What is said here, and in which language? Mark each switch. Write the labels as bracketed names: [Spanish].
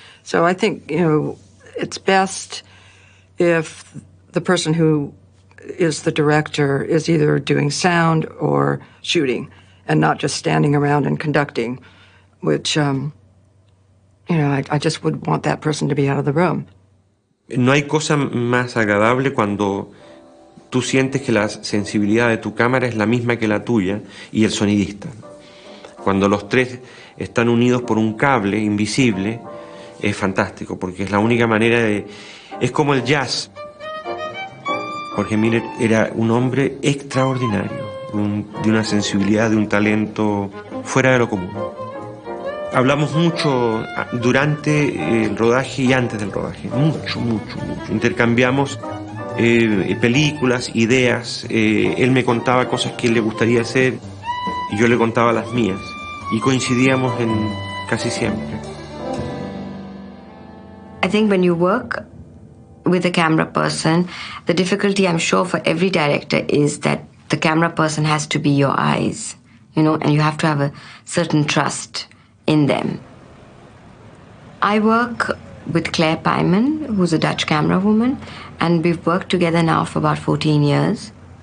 [English] So I think, it's best if the person who is the director is either doing sound or shooting and not just standing around and conducting, which, I just would want that person to be out of the room. [Spanish] No hay cosa más agradable cuando tú sientes que la sensibilidad de tu cámara es la misma que la tuya y el sonidista. Cuando los tres están unidos por un cable invisible, es fantástico, porque es la única manera de... Es como el jazz. Jorge Miller era un hombre extraordinario, de una sensibilidad, de un talento fuera de lo común. Hablamos mucho durante el rodaje y antes del rodaje, mucho. Intercambiamos películas, ideas, él me contaba cosas que le gustaría hacer y yo le contaba las mías y coincidíamos en casi siempre. [English] I think when you work with a camera person, the difficulty I'm sure for every director is that the camera person has to be your eyes, and you have to have a certain trust in them. I work with Claire Pyman, who's a Dutch camera woman, and we've worked together now for about 14 years.